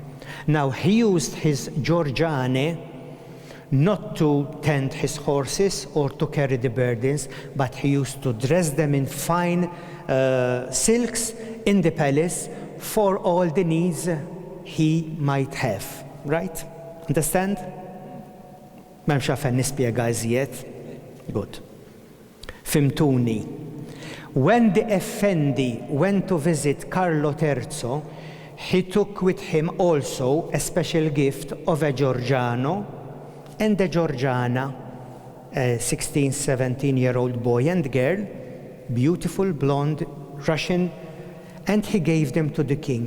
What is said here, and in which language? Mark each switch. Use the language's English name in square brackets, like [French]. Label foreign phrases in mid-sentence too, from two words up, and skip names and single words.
[English] Now he used his Giorgiane not to tend his horses or to carry the burdens, but he used to dress them in fine silks in the palace for all the needs he might have. Right? Understand? [Maltese] M'hemmx għalfejn nispjega iżjed. Good. Fimtuni. [English] When the Effendi went to visit Carlo III, he took with him also a special gift of a Giorgiano and a Giorgiana, a 16, 17-year-old boy and girl, beautiful, blonde, Russian, and he gave them to the king.